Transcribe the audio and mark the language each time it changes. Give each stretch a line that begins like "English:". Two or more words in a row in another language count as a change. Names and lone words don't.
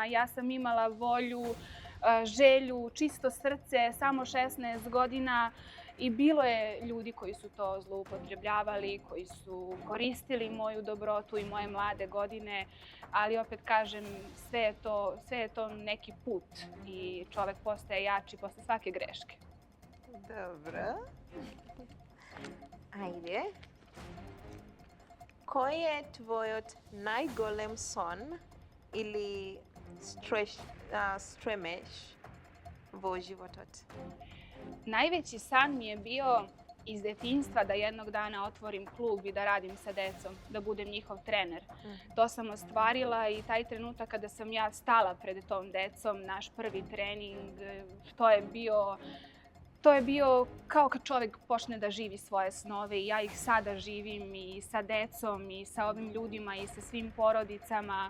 Serbian: Ja sam imala volju, želju, čisto srce, samo 16 godina i bilo je ljudi koji su to zloupotrebljavali, koji su koristili moju dobrotu i moje mlade godine, ali opet kažem, sve je to neki put i čovek postaje jači posle svake greške. Dobro.
Macedonian: Ајде. Кој е твојот најголем сон или стремеж во животот?
Serbian: Najveći san mi je bio iz detinjstva da jednog dana otvorim klub i da radim sa decom, da budem njihov trener. To sam ostvarila i taj trenutak kada sam ja stala pred tom decom, naš prvi trening, to je bio to je bio kao kad čovjek počne da živi svoje snove i ja ih sada živim i sa decom i sa ovim ljudima i sa svim porodicama.